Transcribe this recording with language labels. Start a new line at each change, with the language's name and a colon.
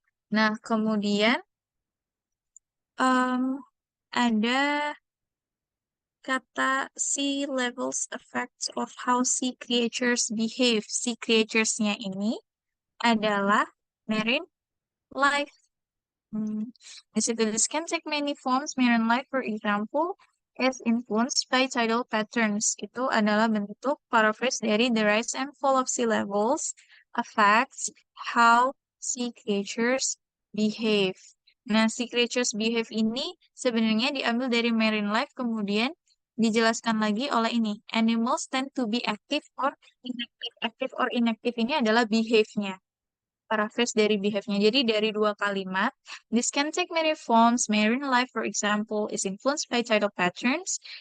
Indonesian: Nah, kemudian ada kata
English: sea levels effects of how sea creatures behave.
Indonesian: Sea creatures-nya ini adalah marine life.
English: This can take many forms. Marine life, for example, is influenced by tidal patterns.
Indonesian: Itu adalah bentuk paraphrase dari
English: the rise and fall of sea levels affects how sea creatures behave.
Indonesian: Nah,
English: sea creatures behave
Indonesian: ini sebenarnya diambil dari marine life, kemudian dijelaskan lagi oleh ini.
English: Animals tend to be active or inactive. Active or inactive
Indonesian: ini adalah behave-nya. Paraphrase dari behave-nya. Jadi dari dua kalimat,
English: this can take many forms. Marine life, for example, is influenced by tidal patterns.